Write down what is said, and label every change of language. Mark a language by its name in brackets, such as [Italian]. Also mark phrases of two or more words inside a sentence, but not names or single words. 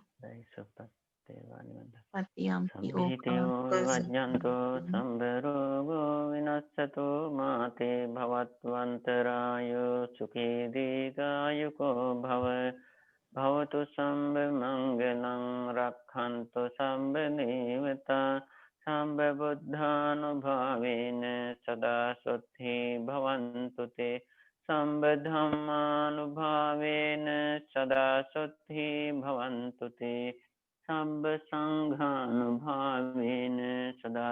[Pali] පතියම්පි සම්පිතෝ වජ්ජන්තෝ සම්බරෝගෝ විනස්සතෝ මාතේ භවත්වන්තරායෝ සුඛී දීඝායුකෝ භව භවතු සම්බ මංගලං රක්ඛන්තු සම්බ නේවතා සම්බ බුද්ධානුභාවේන සදා සොත්ථි භවන්තු තේ සම්බ ධම්මානුභාවේන සදා සොත්ථි භවන්තු තේ සම්බ සංඝානුභාවේන සදා